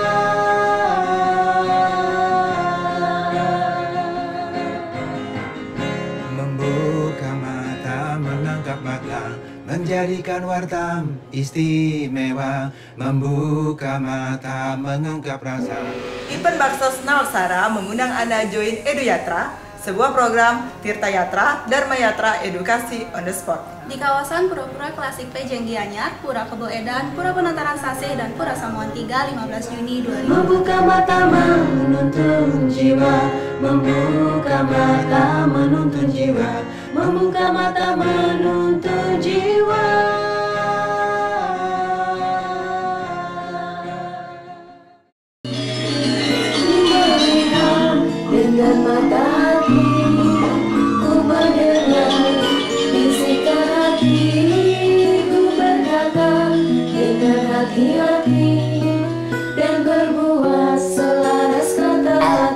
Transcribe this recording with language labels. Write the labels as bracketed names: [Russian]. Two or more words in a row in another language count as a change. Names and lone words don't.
[Indonesian] Membuka mata, menangkap mata, menjadikan Wartam istimewa. Membuka mata, mengungkap rasa. Event Baksos Nawaksara mengundang Anda join Edu Yatra, sebuah program Tirta Yatra, Dharma Yatra, edukasi [English] on the spot. [Indonesian] Di kawasan Pura-Pura Klasik Pejeng Gianyar, Pura Kebo Edan, Pura Penataran Sase, dan Pura Samuan 3, 15 Juni 2000. Membuka mata menuntun jiwa. Membuka mata menuntun jiwa. Membuka mata menuntun jiwa. Dengan mata hati, ku mendengar bisikan hati, ku berkata dengan hati-hati dan berbuat selaras kata hati.